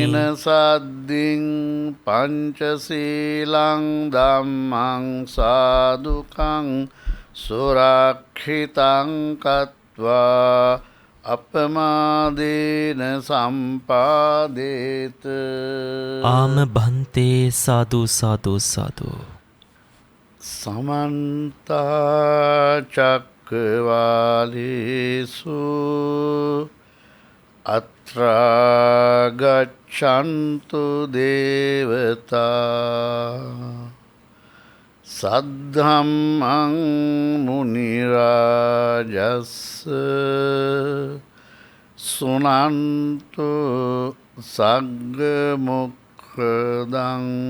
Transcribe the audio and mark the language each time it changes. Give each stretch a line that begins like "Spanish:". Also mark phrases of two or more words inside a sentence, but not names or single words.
Pali: ඉසරණේන සද්දින් පංචශීලං ධම්මං සාදුකං සුරක්ෂිතං කତ୍වා අපමාදේන සම්පාදේත ආම බන්තේ සාදු සාදු සාදු. සමන්ත චක්කවාලේසු අත්‍රා ගච්ඡන්තු දේවතා සද්ධම්මං මුනි රාජස්ස සුනන්තු සග්ග මොක්ඛදං